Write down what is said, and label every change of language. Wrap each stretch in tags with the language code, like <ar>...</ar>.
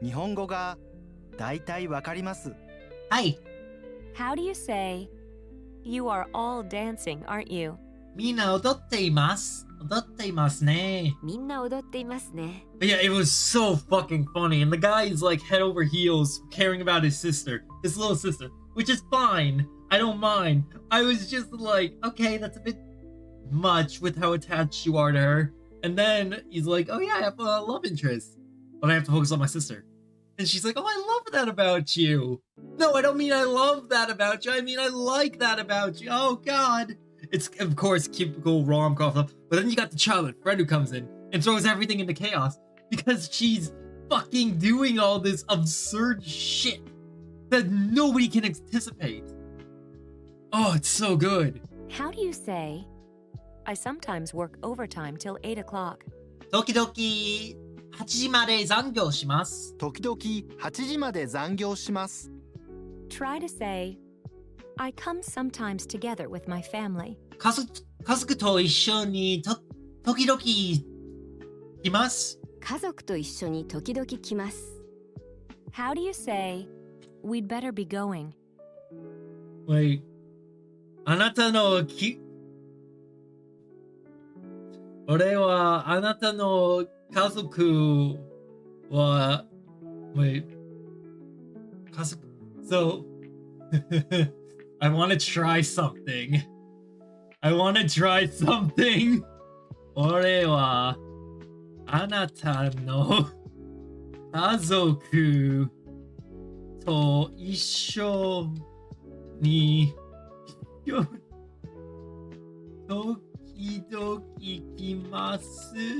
<ja>日本語がだいたいわかります。はい。</ja> <en>How do you say, you are all dancing, aren't you?</en> <ja>みんな踊っています。踊っていますね。みんな踊っていますね。</ja> <en>But yeah, it was so fucking funny. And the guy is like head over heels caring about his sister, his little sister, which is fine. I don't mind. I was just like, okay, that's a bit much with how attached you are to her. And then he's like, oh yeah, I have a love interest, but I have to focus on my sister. And she's like, oh, I love that about you. No, I don't mean I love that about you. I mean, I like that about you. Oh God. It's, of course, typical rom-com stuff. But then you got the childhood friend who comes in and throws everything into chaos because she's fucking doing all this absurd shit that nobody can anticipate. Oh, it's so good. How do you say, I sometimes work overtime till 8 o'clock?</en> <ja>時々8時まで残業します。時々8時まで残業します。</ja> <en>Try to say, I come sometimes together with my family.</en> <ja>家族と一緒に時々来ます。家族と一緒に時々来ます。</ja> <en>How do you say, we'd better be going? Wait.</en> <ja>あなたの俺はあなたの家族は</ja> <en>Wait. 家族 So I want to try something. I want to try something.</en> <ja>俺はあなたの家族と一緒に時々来ます。</ja>